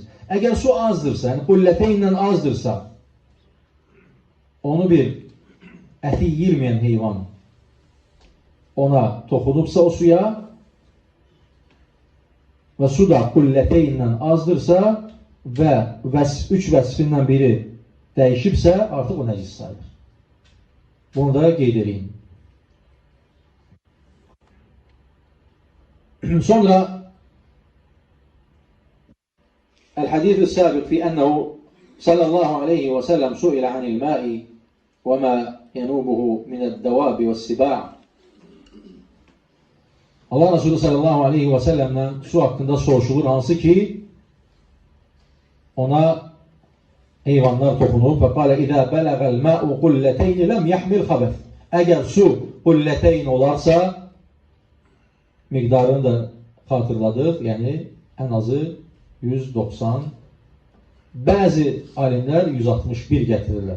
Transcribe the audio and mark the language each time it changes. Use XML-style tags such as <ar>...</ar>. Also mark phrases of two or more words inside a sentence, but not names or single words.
<az>Əgər su azdırsa, yəni qulləteyinlə azdırsa, onu bir əti yiyilməyən heyvan ona toxunubsa o suya və su da qulləteyinlə azdırsa və üç vəsfindən biri dəyişibsə, artıq o nəcis sayılır. Bunu da qeyd edeyim.</az> <ar>Sonra الحديث السابق في أنه صلى الله عليه وسلم سئل عن الماء وما ينوبه من الدواب والسباع'.</ar> <az>Allah Resulü</az> <ar>صلى الله عليه وسلم'den</ar> <az>su hakkında soruşulur, hansı ki ona heyvanlar toxunub və qalə</az> <ar>إذا بلغ الماء قلتين لم يحمل الخبث.</ar> <az>Əgər su qulləteyn olarsa, miqdarını da xatırladıq, yəni ən azı 190, bəzi alimlər 161 gətirirlər.</az>